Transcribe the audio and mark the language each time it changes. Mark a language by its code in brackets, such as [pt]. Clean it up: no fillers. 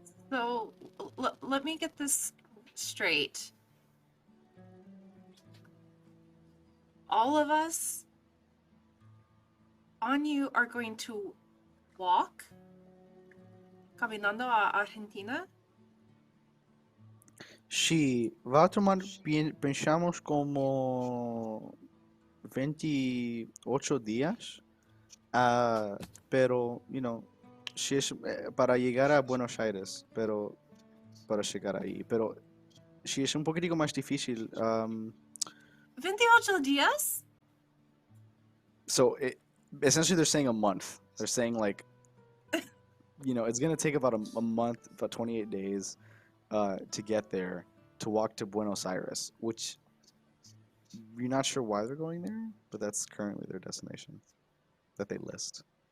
[en] So let me get this straight. All of us on you are going to walk [es] caminando a Argentina. Sí, va a tomar, pensamos como 28 días, pero, si es para llegar a Buenos Aires, pero para llegar ahí, pero si es un poquitico más difícil. 28 días? [en] So essentially they're saying a month. They're saying like, it's going to take about a month, about 28 days to get there, to walk to Buenos Aires, which you're not sure why they're going there, but that's currently their destination that they list.